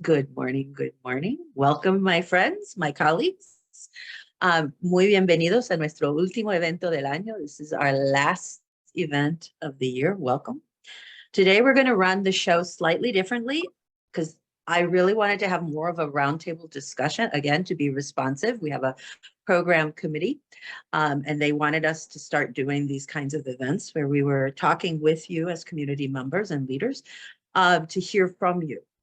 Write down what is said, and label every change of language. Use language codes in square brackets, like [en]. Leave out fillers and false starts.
[en] Good morning, good morning. Welcome, my friends, my colleagues. [es] Muy bienvenidos a nuestro último evento del año. [en] This is our last event of the year. Welcome. Today, we're going to run the show slightly differently because I really wanted to have more of a roundtable discussion, again, to be responsive. We have a program committee, and they wanted us to start doing these kinds of events where we were talking with you as community members and leaders to hear from you.